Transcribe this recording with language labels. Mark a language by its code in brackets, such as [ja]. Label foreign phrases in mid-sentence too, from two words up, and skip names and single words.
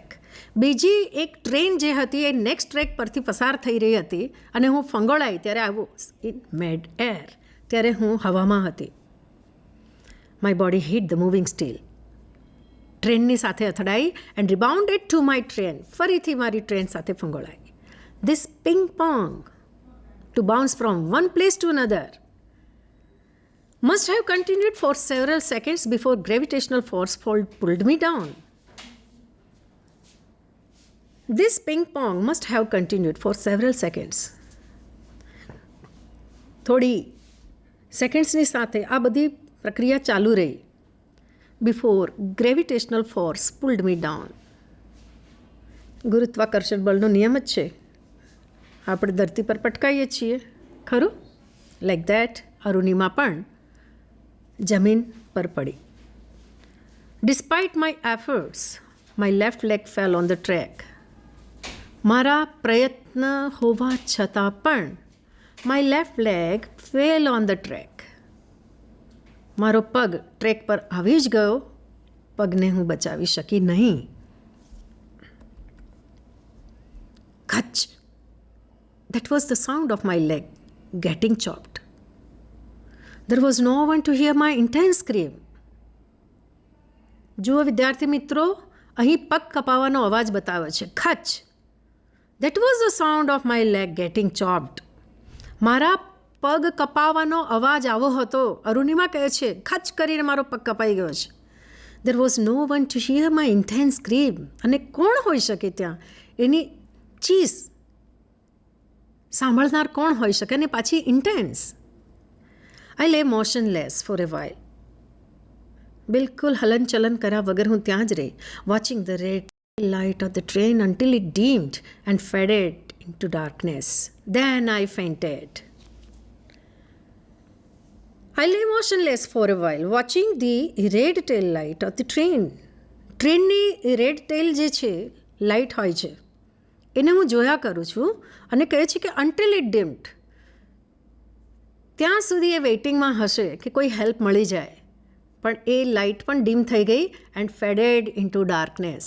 [gu] બીજી એક ટ્રેન જે હતી એ નેક્સ્ટ ટ્રેક પરથી પસાર થઈ રહી હતી અને હું ફંગોળાઈ ત્યારે આવું [en] in mid air, [gu] ત્યારે હું હવામાં હતી. [en] My body hit the moving steel. [gu] ટ્રેનની સાથે અથડાઈ [en] and rebounded to my train. [gu] ફરીથી મારી ટ્રેન સાથે ફંગોળાઈ. [en] This ping pong to bounce from one place to another must have continued for several seconds before gravitational force pulled me down. This ping pong must have continued for several seconds. [gu] થોડી સેકન્ડ્સની સાથે આ બધી પ્રક્રિયા ચાલુ રહી. [en] Before gravitational force pulled me down. [gu] ગુરુત્વાકર્ષણ બળનો નિયમ જ છે, આપણે ધરતી પર પટકાઈએ છીએ, ખરું? [en] like that [gu] અરુણિમા પણ જમીન પર પડી. [en] Despite my efforts, my left leg fell on the track. [gu] મારા પ્રયત્ન હોવા છતાં પણ [en] my left leg fell on the track. [gu] મારો પગ ટ્રેક પર આવી જ ગયો પગને હું બચાવી શકી નહીં. ખચ. [en] That was the sound of my leg getting chopped. There was no one to hear my intense scream. [gu] જુઓ વિદ્યાર્થી મિત્રો, અહીં પગ કપાવાનો અવાજ બતાવે છે, ખચ. [en] That was the sound of my leg getting chopped. [gu] મારા પગ કપાવાનો અવાજ આવો હતો. અરુણિમા કહે છે ખચ કરીને મારો પગ કપાઈ ગયો છે. [en] There was no one to hear my intense scream. [gu] અને કોણ હોઈ શકે ત્યાં? એની ચીસ સાંભળનાર કોણ હોઈ શકે? અને પાછી [en] intense. I lay motionless for a while. [gu] બિલકુલ હલનચલન કર્યા વગર હું ત્યાં જ રહી. [en] Watching the red light of the train until it dimmed and faded into darkness. Then I fainted. I lay motionless for a while, watching the red tail light of the train. [gu] ટ્રેનની [en] red tail [gu] જે છે, લાઇટ હોય છે, એને હું જોયા કરું છું અને કહે છે કે [en] until it dimmed. [gu] ત્યાં સુધી એ વેઇટિંગમાં હશે કે કોઈ હેલ્પ મળી જાય. પણ એ લાઇટ પણ ડીમ થઈ ગઈ [en] and faded into darkness.